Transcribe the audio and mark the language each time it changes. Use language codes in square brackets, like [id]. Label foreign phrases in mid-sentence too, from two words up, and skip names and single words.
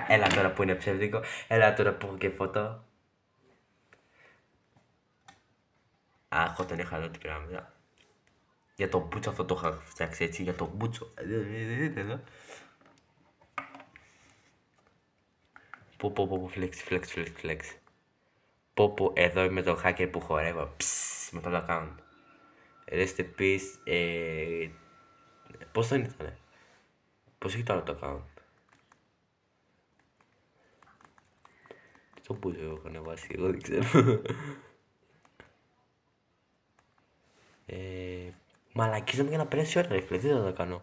[el] Έλα τώρα που είναι ψεύτικο. Έλα τώρα που έχω και φωτό. Αχ, όταν είχα εδώ την πυραμίδα. Για το μπούτσο αυτό το είχα φτιάξει έτσι, για το μπούτσο. Δείτε εδώ. Πω, flex. Πω, εδώ είμαι το hacker που χορεύω. Με το [en] account. Rest in peace. [el] Πώς δεν ήτανε. Πώς έχει τώρα το account. Το μπούτσο έχω ανεβάσει, εγώ δεν ξέρω. Μαλακίζομαι για να περάσει η ώρα ρε φίλε, τι θα το κάνω.